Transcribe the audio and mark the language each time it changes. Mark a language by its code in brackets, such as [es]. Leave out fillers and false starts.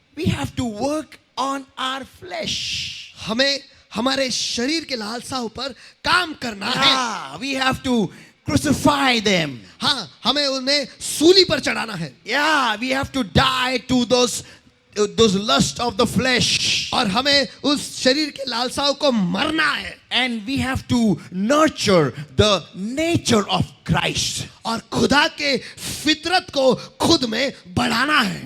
[en] we have to work on our flesh. [hi] हमें हमारे शरीर के लालसाओं पर काम करना है। [en] We have to crucify them. [hi] हाँ, हमें उन्हें सूली पर चढ़ाना है। [en] Yeah, we have to die to those lust of the flesh. [hi] और हमें उस शरीर के लालसाओं को मरना है। [en] And we have to nurture the nature of Christ. [hi] और खुदा के फितरत को खुद में बढ़ाना है।